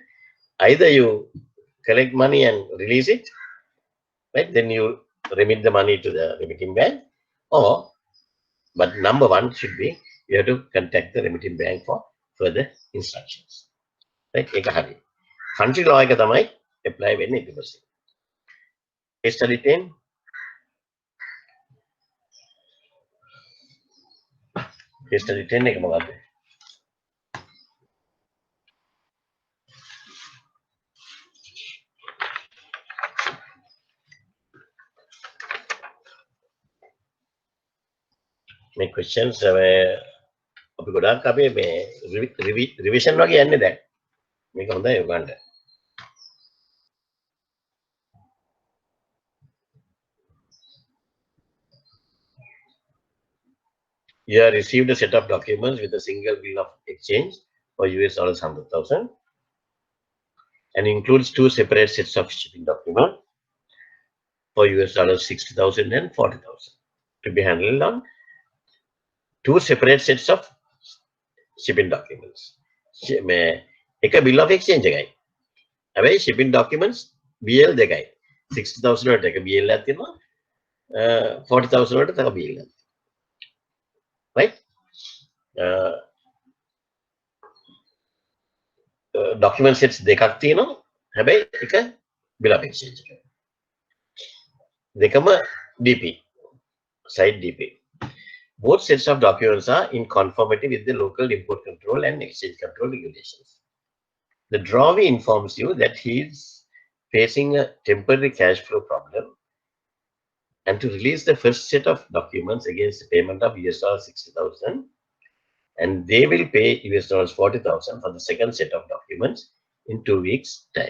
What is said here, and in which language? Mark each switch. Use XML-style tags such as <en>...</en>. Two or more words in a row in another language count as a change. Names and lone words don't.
<en>Either you collect money and release it, right? Then you remit the money to the remitting bank, or, but number one should be you have to contact the remitting bank for further instructions.</en> <si>Right? එක හරි.</si> <en>Country law</en> <si>එක තමයි apply වෙන්නේ 80%.</si> <en>Case study 10. Case study 10</en> <si>එක මොකක්ද? මේ questions අපි ගොඩාක් අපේ මේ revision වගේ යන්නේ දැන්. මේක හොඳයි ඔයගොල්ලන්ට.</si> <en>You have received a set of documents with a single bill of exchange for US dollars 100,000. and includes two separate sets of shipping documents for US $60,000 and $40,000 to be handled on two separate sets of shipping documents.</en> <si>එක</si> <en>bill of exchange</en> <si>එකයි. හැබැයි</si> <en>shipping documents BL</en> <si>දෙකයි. 60,000 වලට එක BL එකක් තියෙනවා. 40,000 වලට තව BL එකක්. Right?</si> <en>Document sets</en> <si>දෙකක් තියෙනවා. හැබැයි එක</si> <en>bill of exchange</en> <si>එකයි. දෙකම DP.</si> <en>Side DP. Both sets of documents are in conformity with the local import control and exchange control regulations. The drawee informs you that he is facing a temporary cash flow problem and to release the first set of documents against the payment of $60,000, and they will pay $40,000 for the second set of documents in 2 weeks' time.</en>